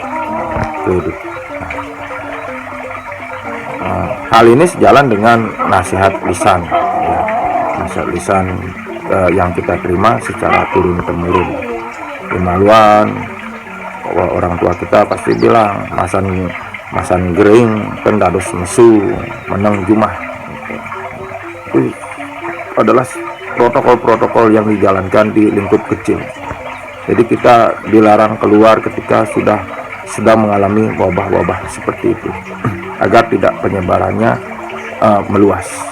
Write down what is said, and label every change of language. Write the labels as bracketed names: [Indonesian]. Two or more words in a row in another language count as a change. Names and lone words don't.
[Indonesian] Hal ini sejalan dengan nasihat lisan, ya, nasihat lisan yang kita terima secara turun temurun. Kemaluan orang tua kita pasti bilang [Balinese] masan gering pendados mesu menang jumah. [Indonesian] Itu adalah protokol-protokol yang dijalankan di lingkup kecil. Jadi kita dilarang keluar ketika sudah sedang mengalami wabah-wabah seperti itu, agar tidak penyebarannya meluas.